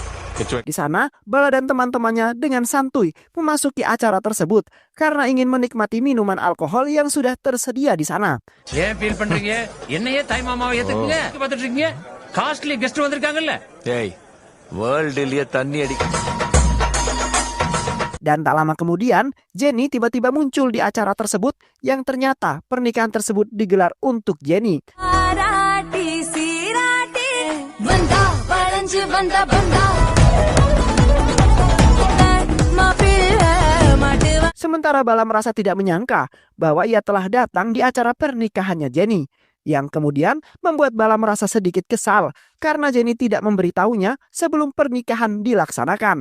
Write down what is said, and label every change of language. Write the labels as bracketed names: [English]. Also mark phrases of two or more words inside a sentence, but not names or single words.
[Indonesian] Di sana, Bala dan teman-temannya dengan santuy memasuki acara tersebut karena ingin menikmati minuman alkohol yang sudah tersedia di sana. [Tamil] ஏன் ஃபீல் பண்றீங்க? என்னையே தாய் மாமாவை ஏத்துக்குங்க. பார்த்துட்டு இருக்கீங்க? [English] costly guest [Tamil] வந்திருக்காங்கல்ல. ஏய் வேர்ல்டுலயே தண்ணி அடி. [Indonesian] Dan tak lama kemudian, Jenny tiba-tiba muncul di acara tersebut yang ternyata pernikahan tersebut digelar untuk Jenny. Sementara Bala merasa tidak menyangka bahwa ia telah datang di acara pernikahannya Jenny, yang kemudian membuat Bala merasa sedikit kesal karena Jenny tidak memberitahunya sebelum pernikahan dilaksanakan.